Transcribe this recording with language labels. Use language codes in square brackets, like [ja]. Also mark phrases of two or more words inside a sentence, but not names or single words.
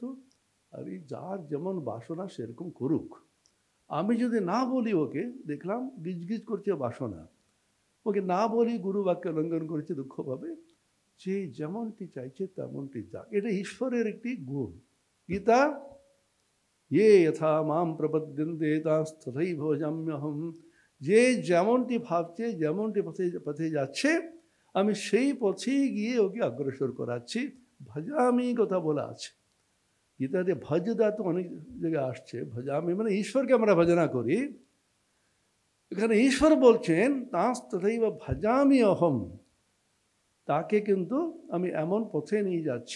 [bn] আরে যার যেমন বাসনা সেরকম করুক। আমি যদি না বলি, ওকে দেখলাম গিজগিজ করছে বাসনা, ওকে না বলি গুরু বাক্য লঙ্ঘন করেছে, দুঃখ পাবে। যে যেমনটি চাইছে তেমনটি যাক, এটা ঈশ্বরের একটি গুণ। গীতা [sa] ये यथा माम प्रपद्यन्ते तथैव भजाम्यहम। [bn] যে যেমনটি ভাবছে, যেমনটি পথে পথে যাচ্ছে, আমি সেই পথেই গিয়ে ওকে অগ্রসর করাচ্ছি। ভজামি কথা বলা আছে গীতাতে। ভজ ধাতু অনেক জায়গায় আসছে। ভজামি মানে ঈশ্বরকে আমরা ভজনা করি। এখানে ঈশ্বর বলছেন [sa] তাঁস তথৈব ভজামি অহম, [bn] তাকে কিন্তু আমি এমন পথে নিয়ে যাচ্ছি।